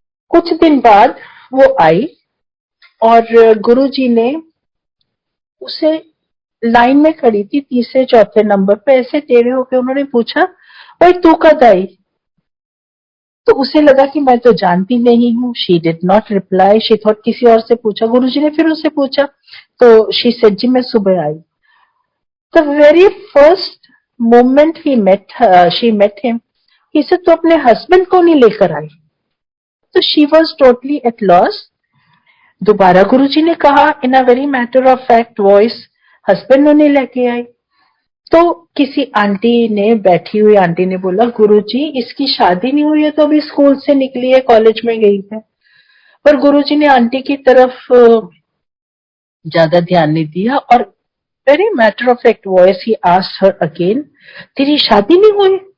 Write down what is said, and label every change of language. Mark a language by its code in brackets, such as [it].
[hi] कुछ दिन बाद वो आई और गुरुजी ने उसे, लाइन में खड़ी थी तीसरे चौथे नंबर पे, ऐसे टेढ़े होकर उन्होंने पूछा भाई तू कब आई? तो उसे लगा कि मैं तो जानती नहीं हूँ। [en] she did not reply, she thought [hi] किसी और से पूछा। गुरुजी ने फिर उससे पूछा तो [en] she said [hi] जी मैं सुबह आई। [en] The very first moment she met him, he said [hi] तो अपने हस्बैंड को नहीं लेकर आई? [en] तो she was totally at loss. [hi] दोबारा गुरुजी ने कहा [en] in a very matter of fact voice, [hi] husband नहीं लेके आई। तो किसी आंटी ने, बैठी हुई आंटी ने बोला गुरुजी इसकी शादी नहीं हुई है, तो अभी स्कूल से निकली है, कॉलेज में गई है। पर गुरुजी ने आंटी की तरफ ज्यादा ध्यान नहीं दिया और [en] very matter of fact voice he asked her again, [hi] तेरी शादी नहीं हुई?